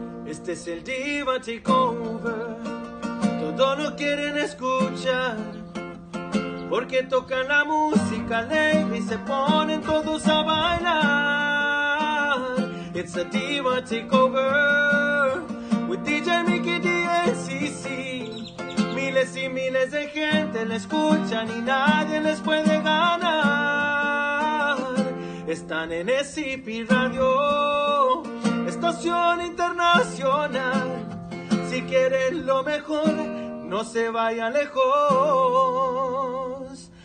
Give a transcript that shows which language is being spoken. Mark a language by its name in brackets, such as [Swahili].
[Spanish] Este es el Diva Takeover, todos lo quieren escuchar, porque tocan la música alegre y se ponen todos a bailar. [English] It's a Diva Takeover with DJ Mickey DSCC. [Spanish] Miles y miles de gente la escuchan y nadie les puede ganar. Están en SCP Radio, estación internacional. Si quieren lo mejor, no se vayan lejos.